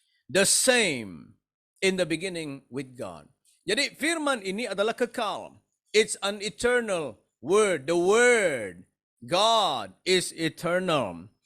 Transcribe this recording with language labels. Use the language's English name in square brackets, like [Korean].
[English] The same in the beginning with God. [Indonesian] Jadi firman ini adalah kekal. [English] It's an eternal word. The word, God is eternal.